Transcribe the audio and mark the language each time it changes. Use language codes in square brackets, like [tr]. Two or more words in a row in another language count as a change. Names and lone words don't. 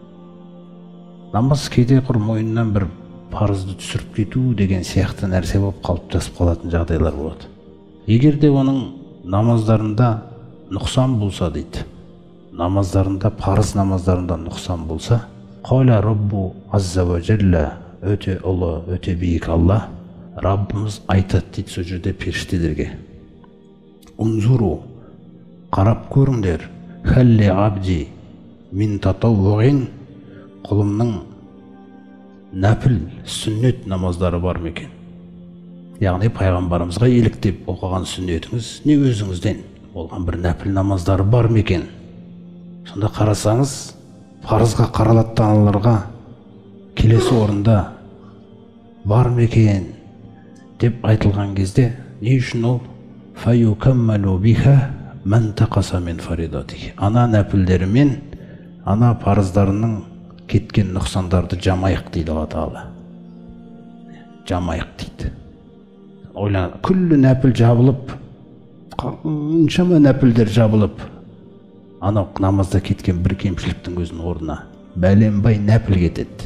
[kk] Намаз кейде құр мойнынан бір парызды түсіріп кету деген сияқты нәрсе болып қалыптасып қалатын жағдайлар болады. Егерде оның намаздарында нұқсан болса дейді, намаздарында, парыз намаздарында нұқсан болса, [ar] قال ربه عز وجل, [kk] өте ұлы, өте биік Алла, Раббымыз айтады дейді сол жерде періштелерге. Унзуру, қарап көріңдер, [ar] هل لعبدي من تطوع, [kk] құлымның нәпіл, сүннет намаздары бар ма екен? Яғни пайғамбарымызға еліктеп оқыған сүннетіңіз не өзіңізден болған бір нәпіл намаздары бар ма екен? Сонда қарасаңыз, парызға қаралаттануларға келесі орында бар ма екен деп айтылған кезде, не үшін ол? [ar] فيكمل بها ما انتقص من فريضته. [kk] Ана нәпілдерімен, ана парыздарының кеткен нұқсандарды жамайық дейді Алла Тағала. Жамайық дейді. Ойлан, күллі нәпіл жабылып, қаншама нәпілдер жабылып, ана намазда кеткен бір кемшіліктің өзінің орнына бәленбай нәпіл кетеді.